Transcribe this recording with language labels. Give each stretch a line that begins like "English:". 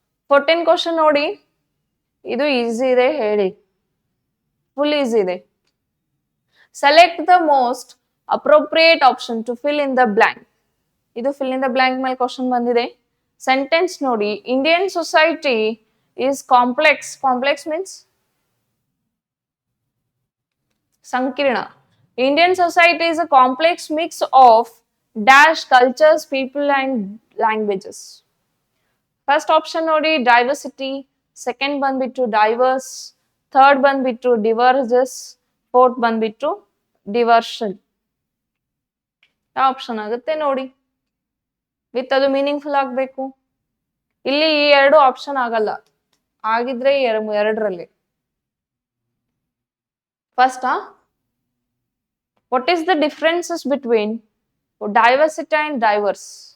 Kannada: 14 question ನೋಡಿ, ಇದು easy ಇದೆ ಹೇಳಿ, ಫುಲ್ ಈಸಿ ಇದೆ.
English: Select the most appropriate option to fill in the blank.
Kannada: ಇದು ಫಿಲ್ ಇನ್ ದ ಬ್ಲಾಂಕ್ ಮೇಲೆ ಕ್ವಶನ್ ಬಂದಿದೆ. ಸೆಂಟೆನ್ಸ್ ನೋಡಿ,
English: Indian society is complex. Complex means
Kannada: ಸಂಕೀರ್ಣ.
English: Indian society is a complex mix of dash cultures, people and languages. First option
Kannada: ನೋಡಿ diversity, second ಬಂದ್ಬಿಟ್ಟು diverse, third ಬಂದ್ಬಿಟ್ಟು diverges, fourth ಬಂದ್ಬಿಟ್ಟು diversion. ಯಾವ option ಆಗುತ್ತೆ ನೋಡಿ. ವಿತ್ ಅದು ಮೀನಿಂಗ್ಫುಲ್ ಆಗ್ಬೇಕು. ಇಲ್ಲಿ ಈ ಎರಡು ಆಪ್ಷನ್ ಆಗಲ್ಲ, ಆಗಿದ್ರೆ ಎರಡರಲ್ಲಿ. First
English: What is the differences between diversity and diverse?